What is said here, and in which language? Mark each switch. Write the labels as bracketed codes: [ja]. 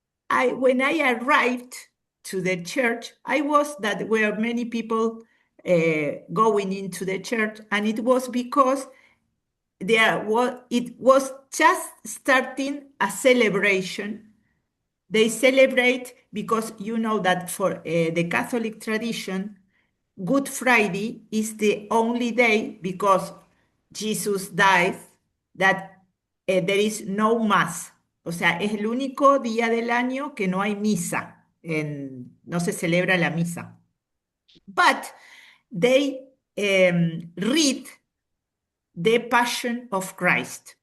[en] When I arrived to the church, I was that were many people going into the church, and it was because it was just starting a celebration. They celebrate because you know that for the Catholic tradition, Good Friday is the only day because Jesus died that there is no mass. [es] O sea, es el único día del año que no hay misa, no se celebra la misa. [en] But they read the Passion of Christ.